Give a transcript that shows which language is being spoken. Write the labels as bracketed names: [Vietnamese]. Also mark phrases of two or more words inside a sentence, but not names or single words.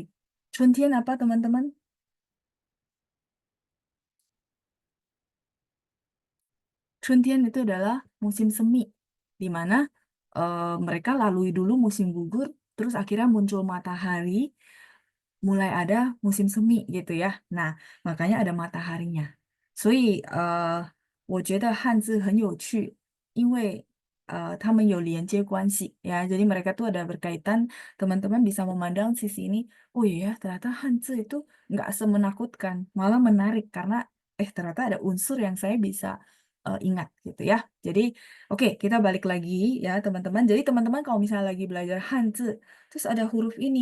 [Indonesian] Chuntian apa teman-teman? Chuntian itu adalah musim semi, di mana mereka lalui dulu musim gugur, terus akhirnya muncul matahari, mulai ada musim semi gitu ya. Nah, makanya ada mataharinya. [Chinese] 所以,我觉得汉字很有趣，因为他们有连接关系 ya. [Indonesian] Jadi mereka tuh ada berkaitan. Teman-teman bisa memandang sisi ini. Oh iya, ternyata Hanzi itu nggak semenakutkan, malah menarik karena ternyata ada unsur yang saya bisa ingat gitu ya. Jadi oke, kita balik lagi ya teman-teman. Jadi teman-teman kalau misalnya lagi belajar Hanzi terus ada huruf ini.